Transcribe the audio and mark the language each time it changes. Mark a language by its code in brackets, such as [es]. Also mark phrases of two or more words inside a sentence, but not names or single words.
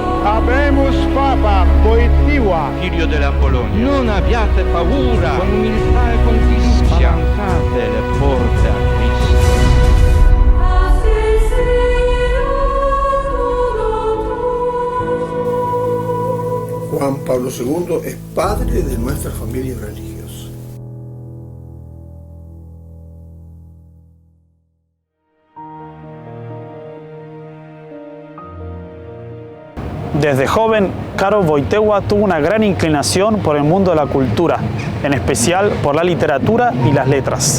[la] Habemus Papa Wojtyła. [it] Figlio della Polonia. Non abbiate paura, con umiltà e con fiducia, spalancate le porte a Cristo. [es] Juan Pablo II es padre de nuestra familia religiosa. Desde joven, Karol Wojtyła tuvo una gran inclinación por el mundo de la cultura, en especial por la literatura y las letras.